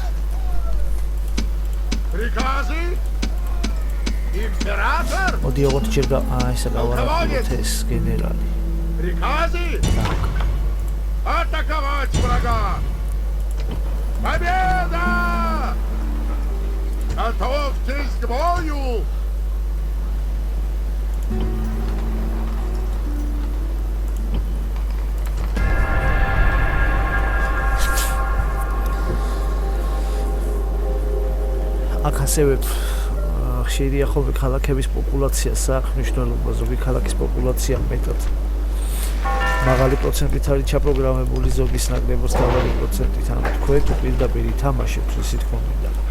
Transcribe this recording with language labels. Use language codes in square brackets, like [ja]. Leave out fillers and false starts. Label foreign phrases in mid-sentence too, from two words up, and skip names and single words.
[ka] პრიკაზი იმპერატორ მოდი ოღონდ ჯერ ესა გავანაწილოთ ეს გენერალი. [ru] პრიკაზი атаковать врага! Победа! Готовьтесь к бою! [ka] აქ ასევე ხშირია ხოლმე ქალაქების პოპულაცია საქმნიშნულობა, ზოგი ქალაქის პოპულაცია მეტად მაღალი პროცენტით არის ჩაპროგრამებული, ზოგის ნაკლებობს თავარი პროცენტით, ანუ თქვენ თუ პირდაპირ ითამაშებთ, ისე თქო მინდა.